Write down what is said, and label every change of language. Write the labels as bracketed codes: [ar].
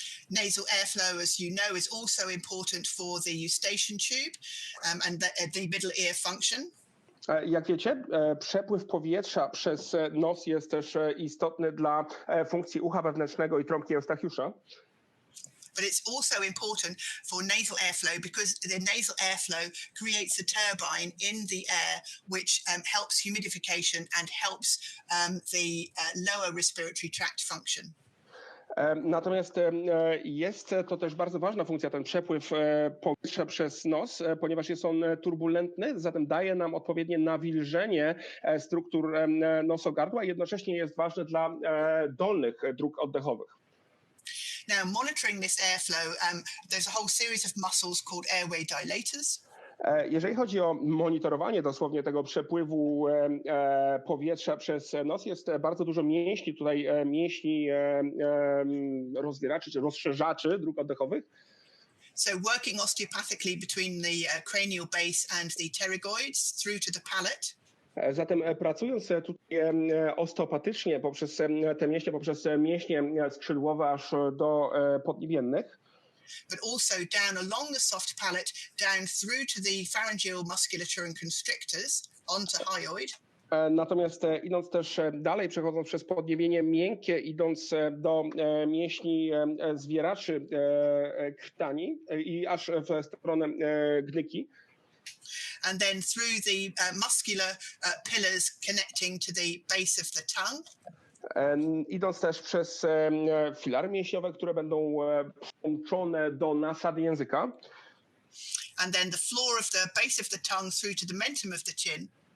[en] Nasal airflow, as you know, is also important for the eustachian tube and the middle ear function. [pl] Jak wiecie, przepływ powietrza przez nos jest też istotny dla funkcji ucha wewnętrznego i trąbki Eustachiusza. [en] But it's also important for nasal airflow because the nasal airflow creates a turbine in the air which helps humidification and helps the lower respiratory tract function. [pl] Natomiast jest to też bardzo ważna funkcja, ten przepływ powietrza przez nos, ponieważ jest on turbulentny, zatem daje nam odpowiednie nawilżenie struktur nosogardła i jednocześnie jest ważny dla dolnych dróg oddechowych. [en] Now, monitoring this airflow, there's a whole series of muscles called airway dilators. [pl] Jeżeli chodzi o monitorowanie dosłownie tego przepływu powietrza przez nos, jest bardzo dużo mięśni, tutaj mięśni rozwieraczy czy rozszerzaczy dróg oddechowych. [en] So working osteopathically between the cranial base and the pterygoids through to the palate. [pl] Zatem pracując tutaj osteopatycznie poprzez te mięśnie, poprzez mięśnie skrzydłowe aż do podniebiennych, [en] but also down along the soft palate, down through to the pharyngeal musculature and constrictors onto hyoid. [pl] Natomiast idąc też dalej, przechodząc przez podniebienie miękkie, idąc do mięśni zwieraczy krtani i aż w stronę gnyki. [en] And then through the muscular pillars connecting to the base of the tongue. [pl] Idąc też przez filary mięśniowe, które będą włączone do nasady języka. [en] And then the floor of the base of the tongue through to the mentum of the chin.